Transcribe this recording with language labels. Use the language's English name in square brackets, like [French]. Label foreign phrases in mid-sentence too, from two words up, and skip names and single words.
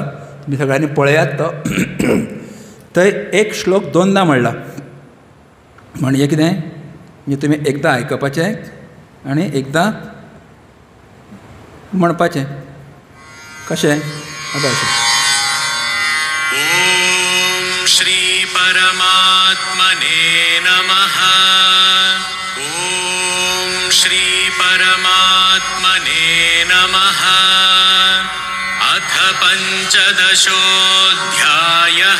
[Konkani] तुमी सगळ्यांनी पळयात तो. थंय एक श्लोक 2दा म्हणला. म्हणजे कितें म्हणजे तुमी एकदां आयकपाचें आनी एकदां म्हणपाचें. कशें आतां अशें. [Sanskrit] ओम श्री परमात्मने नमः. ओम श्री परमात्मने नमः. अथ पंचदशोऽध्यायः.